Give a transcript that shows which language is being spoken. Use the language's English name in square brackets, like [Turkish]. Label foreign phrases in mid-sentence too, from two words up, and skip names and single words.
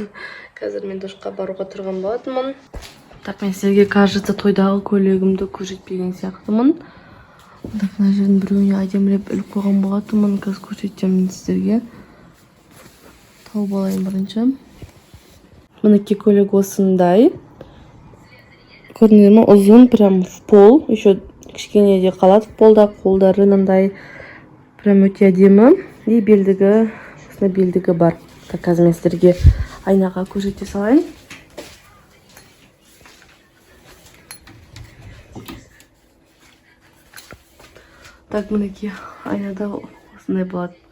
[Kazakh] Қазір мен душқа баруға тұрған болатынмын. Так, мен сіздерге, кажется, тойдағы көйлегімді көрсетпеген сияқтымын. Мына жердің біреуіне әдемілеп іліп қойған болатынмын. Қазір көрсетемін сіздерге. Тауып алайын бірінші. Мінекей көйлек осындай. Көрдіңіздер ме? Ұзын, [Russian] прям в пол. [Kazakh] Еще кішкене де қалады [Russian] в полда. [Kazakh] Қолдары мынандай прям өте әдемі. И белдігі, осындай белдігі бар. Так, қазір мен сіздерге айнаға көрсете салайын. Так, мінекей айнада осындай болады.